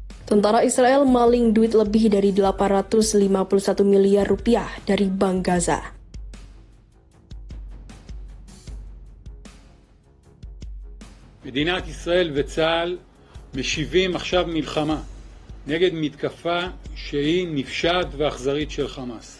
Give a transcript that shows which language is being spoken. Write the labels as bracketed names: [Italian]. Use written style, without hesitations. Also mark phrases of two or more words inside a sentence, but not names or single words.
[Indonesian] Tentara Israel maling duit lebih dari 851 miliar rupiah dari Bank Gaza. [Hebrew] מדינת ישראל וצה"ל משיבים עכשיו מלחמה נגד מתקפה שהיא נפשעת ואכזרית של חמאס.